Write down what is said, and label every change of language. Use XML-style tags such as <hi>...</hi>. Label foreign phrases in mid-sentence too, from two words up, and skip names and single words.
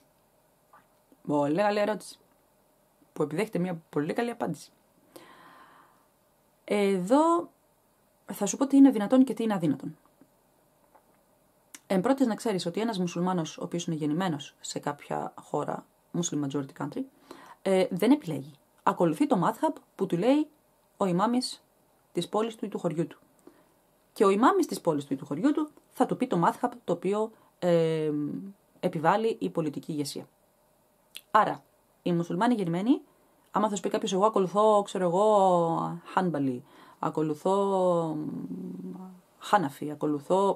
<el>Πολύ καλή ερώτηση, που επιδέχεται μια πολύ καλή απάντηση. Εδώ θα σου πω τι είναι δυνατόν και τι είναι αδύνατον. Εν πρώτης να ξέρεις ότι ένας μουσουλμάνος, ο οποίος είναι γεννημένος σε κάποια χώρα,</el> <en>Muslim majority country,</en> <el>δεν επιλέγει. Ακολουθεί το madhab που του λέει ο ημάμις της πόλης του ή του χωριού του. Και ο ημάμις της πόλης του ή του χωριού του θα του πει το madhab το οποίο επιβάλλει η πολιτική ηγεσία. Άρα, οι μουσουλμάνοι γεννημένοι, άμα θα σου πει κάποιος: εγώ ακολουθώ, Χάνμπαλι, ακολουθώ Χάναφι, ακολουθώ.</el>